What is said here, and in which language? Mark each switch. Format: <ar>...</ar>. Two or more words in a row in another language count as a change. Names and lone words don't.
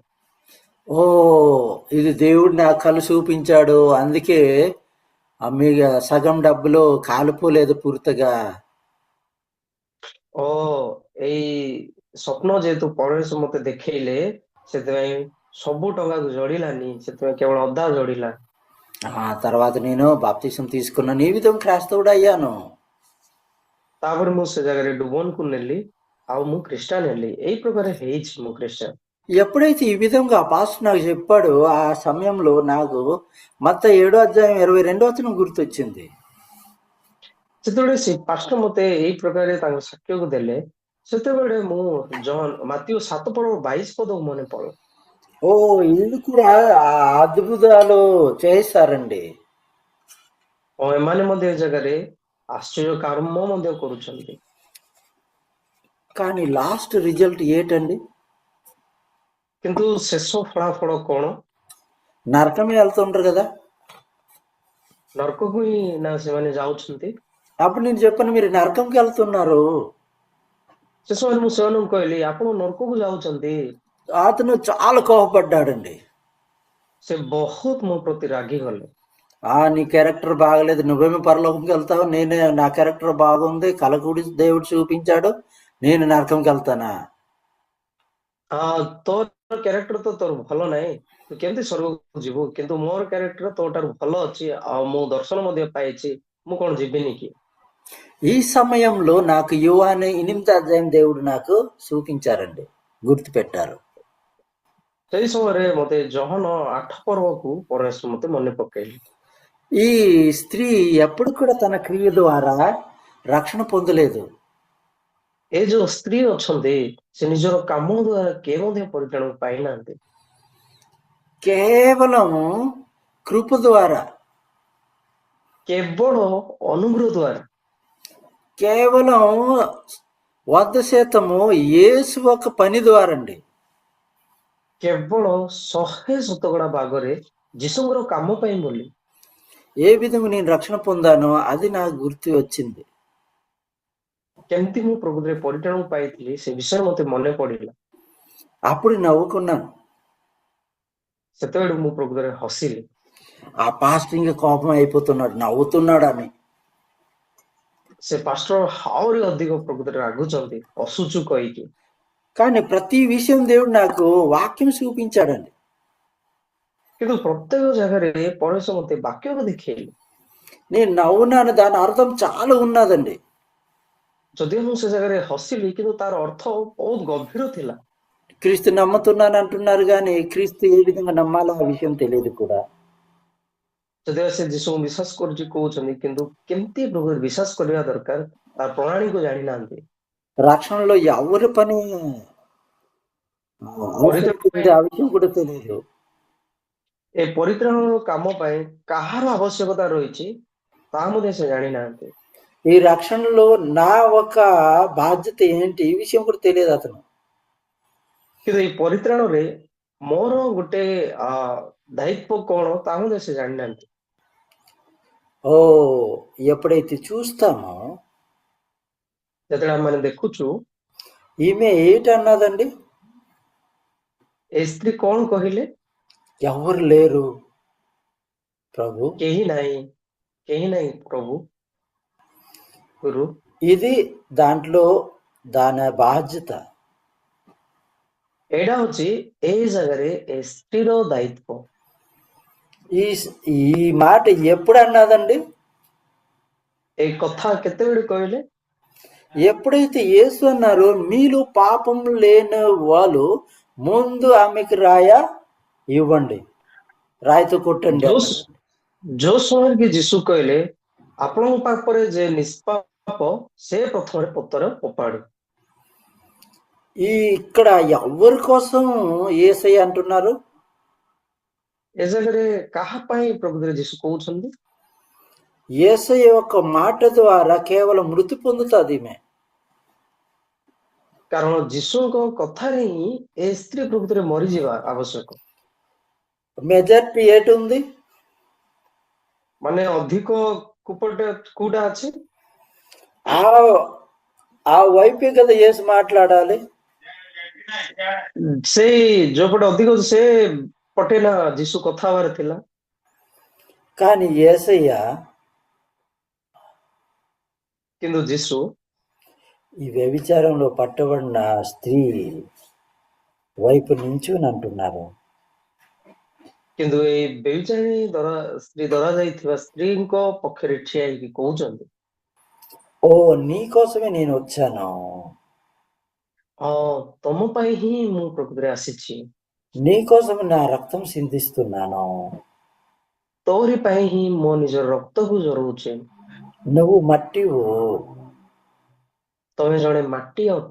<te>ఓ, ఇది దేవుడు నాకు కళ్ళు చూపించాడు, అందుకే మీ సగం డబ్బులు కాలిపోలేదు పూర్తిగా.</te> <or>ଓ ଏଇ ସ୍ୱପ୍ନ ଯେହେତୁ ପରମେଶ୍ୱର ମତେ ଦେଖେଇଲେ, ସେଥିପାଇଁ ସବୁ ଟଙ୍କାକୁ ଜଳିଲାନି, ସେଥିପାଇଁ କେବଳ ଅଧା ଜଳିଲା।</or> <te>ఆ తర్వాత నేను బాప్తిసం తీసుకున్నాను, ఈ విధంగా క్రైస్తవుడు అయ్యాను.</te> <or>ତାପରେ ମୁଁ ସେ ଜାଗାରେ ଡୁବନକୁ ନେଲି, ଆଉ ମୁଁ ଖ୍ରୀଷ୍ଟିଆନ ହେଲି। ଏଇ ପ୍ରକାର ହେଇଛି ମୁଁ ଖ୍ରୀଷ୍ଟିଆନ।</or> <te>ఎప్పుడైతే ఈ విధంగా ఆ పాస్టర్ నాకు చెప్పాడో, ఆ సమయంలో నాకు మత్తయి 7:22 గుర్తొచ్చింది.</te> <or>ଯେତେବେଳେ ସେ ପାଷ୍ଟର ମତେ ଏଇ ପ୍ରକାର ତାଙ୍କ ସାକ୍ଷ୍ୟକୁ ଦେଲେ, ସେତେବେଳେ ମୁଁ ମାଥିଉ 7:22 ମନେ ପଡେ।</or> <te>ఓ, వీళ్ళు కూడా ఆ అద్భుతాలు చేస్తారండి.</te> <or>ଏମାନେ ମଧ୍ୟ ଏ ଜାଗାରେ ଆଶ୍ଚର୍ଯ୍ୟ କର୍ମ ମଧ୍ୟ କରୁଛନ୍ତି।</or> <te>కానీ</te> <en>last result</en> <te>ఏంటండి?</te> <or>କିନ୍ତୁ ଶେଷ ଫଳାଫଳ କଣ?</or> <te>నరకమే వెళ్తుంటారు కదా.</te> <or>ନରକକୁ ହିଁ ନା ସେମାନେ ଯାଉଛନ୍ତି।</or> <te>అప్పుడు నేను చెప్పాను, మీరు నరకంకి వెళ్తున్నారు.</te> <or>ସେ ସମୟରେ ମୁଁ ସେମାନଙ୍କୁ କହିଲି, ଆପଣ ନରକକୁ ଯାଉଛନ୍ତି।</or> <te>అతను చాలా కోపపడ్డాడండి.</te> <or>ସେ ବହୁତ ମୋ ପ୍ରତି ରାଗିଗଲେ।</or> <te>నీ క్యారెక్టర్ బాగలేదు, నువ్వేమో పరలోకంకి వెళ్తావు, నేనే నా క్యారెక్టర్ బాగుంది, కలకుడి దేవుడు చూపించాడు, నేను నరకంకి వెళ్తానా?</te> <or>ତୋର କ୍ୟାରେକ୍ଟର ତ ତୋର ଭଲ ନାହିଁ, ତୁ କେମିତି ସ୍ୱର୍ଗକୁ ଯିବୁ, କିନ୍ତୁ ମୋର କ୍ୟାରେକ୍ଟର ତୋଠାରୁ ଭଲ ଅଛି, ଆଉ ମୁଁ ଦର୍ଶନ ମଧ୍ୟ ପାଇଛି, ମୁଁ କଣ ଯିବିନି କି?</or> <te>ఈ సమయంలో నాకు యోహాను 8వ అధ్యాయం దేవుడు నాకు చూపించారండి, గుర్తు పెట్టారు.</te> <or>ସେଇ ସମୟରେ ମତେ ଜହନ 8 ପର୍ବକୁ ପରମେଶ୍ୱର ମତେ ମନେ ପକେଇଲେ।</or> <te>ఈ స్త్రీ ఎప్పుడు కూడా తన క్రియ ద్వారా రక్షణ పొందలేదు.</te> <or>ଏ ଯୋଉ ସ୍ତ୍ରୀ ଅଛନ୍ତି, ସେ ନିଜର କାମ ଦ୍ୱାରା କେ ମଧ୍ୟ ପରିତ୍ରାଣ ପାଇନାହାନ୍ତି।</or> <te>కేవలం కృప ద్వారా,</te> <or>କେବଳ ଅନୁଗ୍ରହ ଦ୍ୱାରା,</or> <te>కేవలం 100% యేసు ఒక పని ద్వారా అండి.</te> <or>କେବଳ 100% ଭାଗରେ ଯୀଶୁଙ୍କର କାମ ପାଇଁ ବୋଲି।</or> <te>ఏ విధంగా నేను రక్షణ పొందానో అది నాకు గుర్తు వచ్చింది.</te> <or>କେମିତି ମୁଁ ପ୍ରକୃତରେ ପରିତ୍ରାଣ ପାଇଥିଲି, ସେ ବିଷୟରେ ମତେ ମନେ ପଡିଲା।</or> <te>అప్పుడు నవ్వుకున్నాను.</te> <or>ସେତେବେଳେ ମୁଁ ପ୍ରକୃତରେ ହସିଲି।</or> <te>ఆ పాస్టర్ ఇంకా కోపం అయిపోతున్నాడు, నవ్వుతున్నాడని.</te> <or>ସେ ପାଷ୍ଟର ଆହୁରି ଅଧିକ ପ୍ରକୃତରେ ରାଗୁଛନ୍ତି ଅସୁଚୁ କହିକି।</or> <te>కానీ ప్రతి విషయం దేవుడు నాకు వాక్యం చూపించాడండి.</te> <or>କିନ୍ତୁ ପ୍ରତ୍ୟେକ ଜାଗାରେ ପରେଶ ମତେ ବାକ୍ୟକୁ ଦେଖେଇଲେ।</or> <te>నేను నవ్వున్నాను, దాని అర్థం చాలా ఉన్నదండి.</te> <or>ଯଦିଓ ମୁଁ ସେ ଜାଗାରେ ହସିଲି କିନ୍ତୁ ତାର ଅର୍ଥ ବହୁତ ଗଭୀର ଥିଲା।</or> <te>క్రీస్తు నమ్ముతున్నాను అంటున్నారు, కానీ క్రీస్తు ఏ విధంగా నమ్మాలో ఆ విషయం తెలియదు కూడా.</te> <or>ଯଦିଓ ସେ ଯୀଶୁଙ୍କୁ ବିଶ୍ୱାସ କରୁଛି କହୁଛନ୍ତି, କିନ୍ତୁ କେମିତି ପ୍ରକୃତରେ ବିଶ୍ୱାସ କରିବା ଦରକାର ତାର ପ୍ରଣାଳୀକୁ ଜାଣିନାହାନ୍ତି।</or> <te>రక్షణలో ఎవరి పని అవసరం</te> <or>ପରିତ୍ରାଣ ପାଇଁ</or> <te>ఉంది ఆ విషయం కూడా తెలియదు.</te> <or>ଏ ପରିତ୍ରାଣର କାମ ପାଇଁ କାହାର ଆବଶ୍ୟକତା ରହିଛି ତାହା ମଧ୍ୟ ସେ ଜାଣିନାହାନ୍ତି।</or> <te>ఈ రక్షణలో నా ఒక బాధ్యత ఏంటి ఈ విషయం కూడా తెలియదు అతను.</te> <or>କିନ୍ତୁ ଏଇ ପରିତ୍ରାଣରେ ମୋର ଗୋଟେ ଦାୟିତ୍ୱ କଣ ତାହା ମଧ୍ୟ ସେ ଜାଣିନାହାନ୍ତି।</or> <te>ఓ ఎప్పుడైతే చూస్తామో</te> <or>ଯେତେବେଳେ ଆମେ ଦେଖୁଛୁ</or> <te>ఈమె ఏంటన్నదండి,</te> <or>ଏ ସ୍ତ୍ରୀ କଣ କହିଲେ?</or> <te>ఎవరు లేరు ప్రభు,</te> <or>କେହି ନାହିଁ ପ୍ରଭୁ ଗୁରୁ।</or> <te>ఇది దాంట్లో దాని బాధ్యత.</te> <or>ଏଇଟା ହଉଛି ଏଇ ଜାଗାରେ ଏ ସ୍ତ୍ରୀର ଦାୟିତ୍ୱ।</or> <te>ఈ ఈ మాట ఎప్పుడు అన్నదండి,</te> <or>ଏଇ କଥା କେତେବେଳେ କହିଲେ?</or> <te>ఎప్పుడైతే యేసు అన్నారో మీలో పాపం లేని వాళ్ళు ముందు ఆమెకి రాయ ఇవ్వండి, రాయితో కొట్టండి</te> <or>ଯୋଉ</or> <te>అన్నారు.</te> <or>ଯୋଉ ସମୟରେ କି ଯୀଶୁ କହିଲେ ଆପଣଙ୍କ ପାଖରେ ଯେ ନିଷ୍ପାପ ସେ ପ୍ରଥମେ ପଥର ଫୋପାଡୁ।</or> <te>ఈ ఇక్కడ ఎవరి కోసం యేసయ్య అంటున్నారు,</te> <or>ଏ ଜାଗାରେ କାହା ପାଇଁ ପ୍ରକୃତରେ ଯୀଶୁ କହୁଛନ୍ତି?</or> <te>యేసయ్య యొక్క మాట ద్వారా కేవలం మృతి పొందుతుంది ఈమె.</te> <or>କାରଣ ଯୀଶୁଙ୍କ କଥାରେ ହିଁ ଏ ସ୍ତ୍ରୀ ପ୍ରକୃତରେ ମରିଯିବା ଆବଶ୍ୟକ।</or> <te>మెజారిటీ ఏటి ఉంది,</te> <or>ମାନେ ଅଧିକ କୁପଟେ କୋଉଟା ଅଛି?</or> <te>ఆ ఆ వైపే కదా యేసు మాట్లాడాలి.</te> <or>ସେଇ ଯୋଉପଟେ ଅଧିକ ସେ ପଟେ ନା ଯୀଶୁ କଥା ହବାର ଥିଲା।</or> <te>కానీ యేసయ్య</te> <or>କିନ୍ତୁ ଯୀଶୁ</or> <te>ఈ వ్యభిచారంలో పట్టబడిన స్త్రీ వైపు నించుని అంటున్నారు.</te> <or>କିନ୍ତୁ ଏଇ ବ୍ୟభిଚାରିଣୀ ସ୍ତ୍ରୀ ଧରାଯାଇଥିବା ସ୍ତ୍ରୀଙ୍କ ପକ୍ଷରେ ଠିଆ ହେଇକି କହୁଛନ୍ତି,</or> <te>ఓ నీ కోసమే నేను వచ్చాను,</te> <or>ତମ ପାଇଁ ହିଁ ମୁଁ ପ୍ରକୃତରେ ଆସିଛି,</or> <te>నీ కోసం నా రక్తం సిందిస్తున్నాను,</te> <or>ତୋରି ପାଇଁ ହିଁ ମୋ ନିଜର ରକ୍ତକୁ ଝରଉଛି,</or> <te>నువ్వు మట్టివు,</te> <or>ତମେ ଜଣେ ମାଟି ଅଟ,</or>